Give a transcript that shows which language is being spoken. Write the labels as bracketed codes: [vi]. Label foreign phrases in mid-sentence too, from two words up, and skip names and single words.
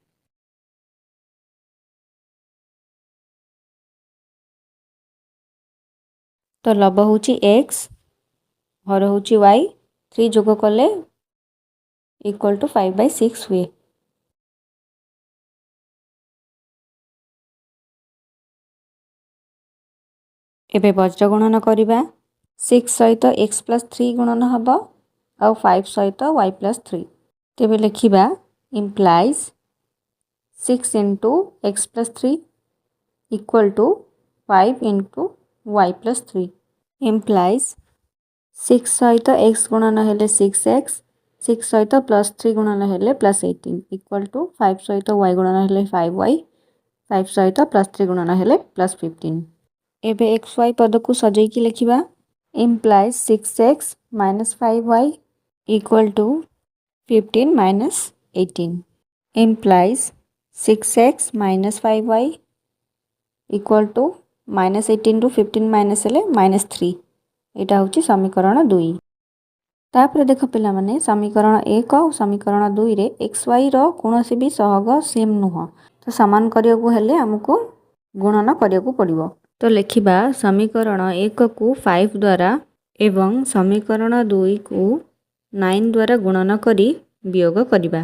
[or] ତ ଲବ ହେଉଛି x, ହର ହେଉଛି y, 3 ଯୋଗ କଲେ [en] equal to [or] 5/6 ହୁଏ। ଏବେ ବଜ୍ର ଗୁଣନ କରିବା। 6 ସହିତ x + 3 ଗୁଣନ ହେବ ଆଉ 5 ସହିତ y + 3। ତେବେ ଲେଖିବା [en] implies 6 into x + 3 equal to 5 into y + 3 implies [or] 6 ସହିତ x ଗୁଣନ ହେଲେ 6x, 6 ସହିତ +3 ଗୁଣନ ହେଲେ +18 [en] equal to [or] 5 ସହିତ y ଗୁଣନ ହେଲେ 5y, 5 ସହିତ +3 ଗୁଣନ ହେଲେ +15। ଏବେ xy ପଦକୁ ସଜେଇକି ଲେଖିବା। [en] implies 6x minus 5y equal to 15 minus 18 implies 6x minus 5y equal to minus 18 ରୁ 15 minus ହେଲେ -3। [or] ଏଇଟା ହେଉଛି ସମୀକରଣ 2। ତାପରେ ଦେଖ ପିଲାମାନେ, ସମୀକରଣ 1 ଆଉ ସମୀକରଣ 2ରେ xyର କୌଣସି ବି ସହଗ ସେମ୍ ନୁହଁ। ତ ସମାନ କରିବାକୁ ହେଲେ ଆମକୁ ଗୁଣନ କରିବାକୁ ପଡ଼ିବ। ତ ଲେଖିବା ସମୀକରଣ 1କୁ 5 ଦ୍ୱାରା ଏବଂ ସମୀକରଣ 2କୁ 9 ଦ୍ୱାରା ଗୁଣନ କରି ବିୟୋଗ କରିବା।